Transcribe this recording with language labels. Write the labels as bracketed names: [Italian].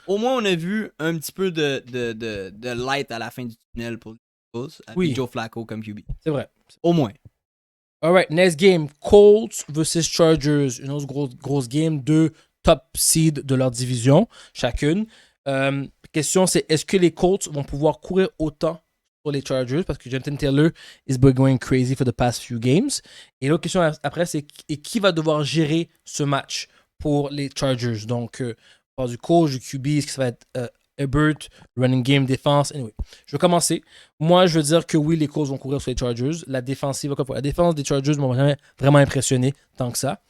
[French] Au moins, on a vu un petit peu de light à la fin du tunnel pour les Bengals avec Joe Flacco comme QB. C'est vrai. Au moins. [English] Alright, next game. Colts versus Chargers. [French] Une autre grosse game. 2 top seeds de leur division, chacune. Question, c'est est-ce que les Colts vont pouvoir courir autant pour les Chargers? Parce que [English] Jonathan Taylor is going crazy for the past few games. [French] Et l'autre question après, c'est qui va devoir gérer ce match pour les Chargers? Donc, on parle du coach, du QB, est-ce que ça va être Herbert, running game, défense? Anyway, je vais commencer. Moi, je veux dire que oui, les Colts vont courir sur les Chargers. La défense des Chargers m'ont vraiment impressionné tant que ça.